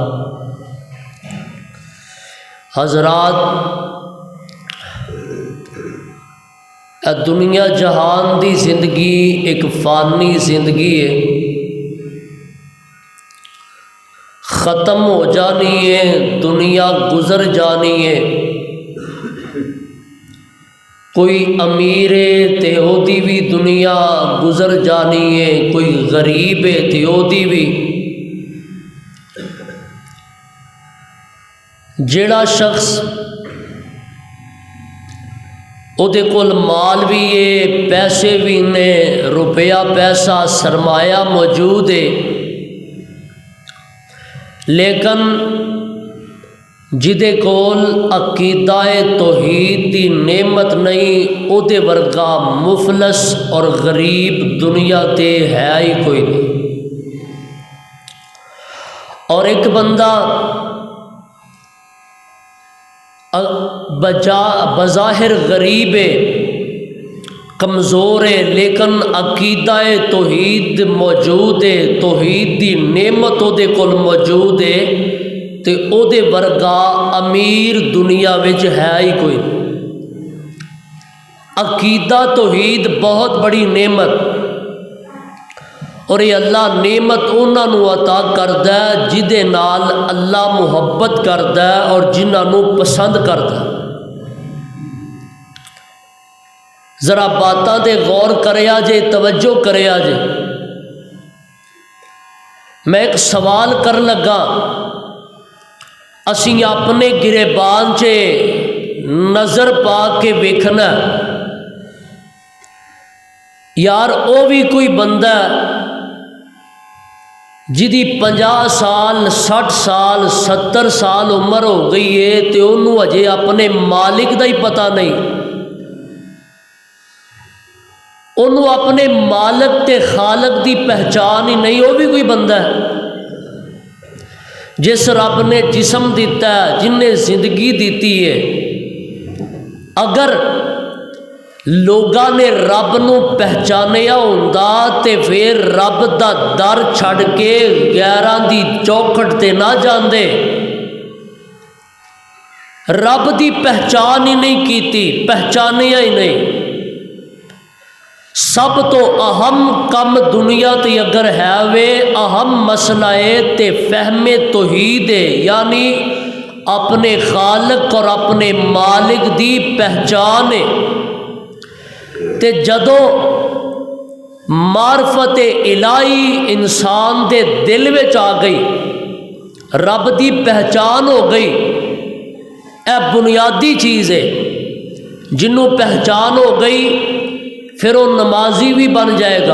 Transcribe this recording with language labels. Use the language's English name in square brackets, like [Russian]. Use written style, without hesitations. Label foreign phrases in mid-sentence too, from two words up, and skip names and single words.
[Punjabi] حضرات، دنیا جہان دی زندگی ایک فانی زندگی ہے، ختم ہو جانی ہے، دنیا گزر جانی ہے۔ کوئی امیر ہے تے او دی بھی دنیا گزر جانی ہے، کوئی غریب ہے تے او دی بھی۔ جیڑا شخص او دے کول مال بھی ہے، پیسے بھی نے، روپیہ پیسہ سرمایہ موجود ہے، لیکن جدے کول عقیدہ توحید دی نعمت نہیں، او دے ورگا مفلس اور غریب دنیا تے ہے ہی کوئی نہیں۔ اور ایک بندہ بظاہر غریب ہے، کمزور ہے، لیکن عقیدہ توحید موجود ہے، توحید دی نعمت او دے کول موجود ہے، تے او دے ورگا امیر دنیا وچ ہے ہی کوئی نہیں۔ عقیدہ توحید بہت بڑی نعمت، اور یہ اللہ نعمت انہاں نو عطا کردا ہے جدے نال اللہ محبت کردا ہے اور جنہاں نو پسند کردا ہے۔ ذرا باتاں تے غور کریا جے، توجہ کریا جے۔ میں ایک سوال کر لگا، اسی اپنے گریبان چے نظر پا کے ویکھنا، یار او بھی کوئی بندہ جدی 50 سال 60 سال 70 سال عمر ہو گئی ہے تے انہوں اجے اپنے مالک دا ہی پتہ نہیں، انہوں اپنے مالک تے خالق دی پہچان ہی نہیں۔ وہ بھی کوئی بندہ ہے جس رب نے جسم دیتا ہے، جن نے زندگی دیتی ہے۔ اگر لوگاں نے رب نو پہچانیا ہوندا تے پھر رب دا در چھڑ کے غیراں دی چوکھٹ تے نہ جاندے، رب دی پہچان ہی نہیں کیتی، پہچانیا ہی نہیں۔ سب تو اہم کم دنیا تے اگر ہے وے اہم مسئلہ ہے تے فہم توحید ہے، یعنی اپنے خالق اور اپنے مالک دی پہچان ہے۔ تے جدو معرفت الہی انسان دے دل وچ آ گئی، رب دی پہچان ہو گئی، اے بنیادی چیز ہے۔ جنوں پہچان ہو گئی پھر وہ نمازی بھی بن جائے گا۔